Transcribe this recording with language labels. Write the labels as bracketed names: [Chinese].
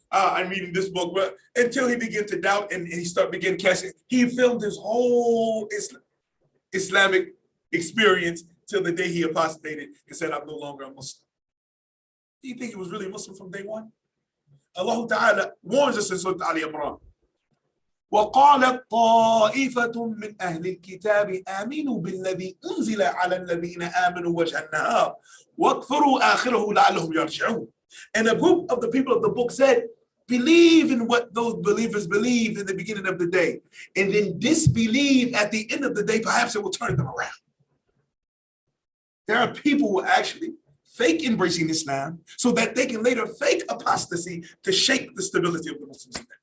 [English] I'm reading this book. But until he began to doubt and he began casting. He filmed his whole Islamic experience till the day he apostated and said, I'm no longer a Muslim. Do you think he was really a Muslim from day one? Allah Ta'ala warns us in Surah Ali Imran. [Arabic] وقالت طائفة من أهل الكتاب آمنوا بالذي أنزل على الذين آمنوا وجه النهار واكفروا آخره لعلهم يرجعون. [English] And a group of the people of the book said, believe in what those believers believe in the beginning of the day, and then disbelieve at the end of the day, perhaps it will turn them around. There are people who actually fake embracing Islam so that they can later fake apostasy to shake the stability of the Muslims.